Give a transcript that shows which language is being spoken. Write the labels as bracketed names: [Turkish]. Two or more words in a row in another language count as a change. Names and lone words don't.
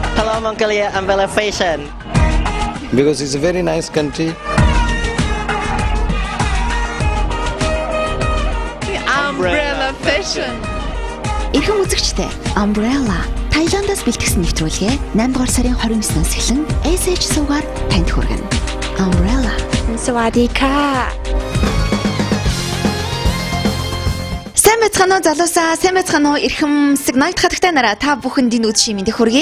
[English] love Mongolia umbrella fashion? Because it's a very nice country. Umbrella fashion. [Mongolian] Ирхэн үзэгчтэй Umbrella Таиландаас бэлтгэсэн нэвтрүүлгээ 8 дугаар сарын 29-наас эхлэн SH сувгаар танд хүргэнэ. Umbrella. [Thai] Савадика. [Mongolian] Сайн байцгаана уу залуусаа, сайн байцгаана уу эрхэм сигнал хатагтай нараа та бүхэнд энэ үдшийн мэндийг хүргэе.